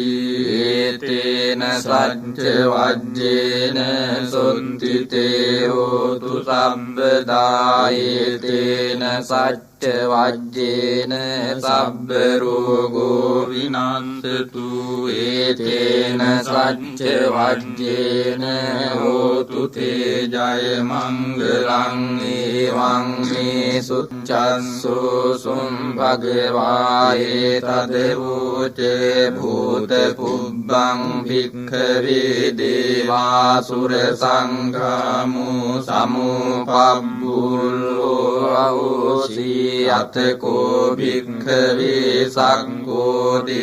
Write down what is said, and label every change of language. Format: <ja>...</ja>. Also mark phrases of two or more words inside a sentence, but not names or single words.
<pi>ඒතේන සච්ච වජ්ජේන සොන්තිතේ හෝතු සම්බදා ඒතේන සච්ච වජ්ජේන සබ්බ රෝගෝ විනස්සතු ඒතේන සච්ච වජ්ජේන හෝතු තේ ජය මංගලං ඒවං මේ සුච්ඡස්සෝ සුම් භගවා ඒතදේවෝචේ භූත පුබ්බං භික්ඛවේ දේවාසුර සංඝාමෝ සමුපබ්බුල්ලෝ අවසී අතකෝ භික්ඛවේ සංඝෝ</pi>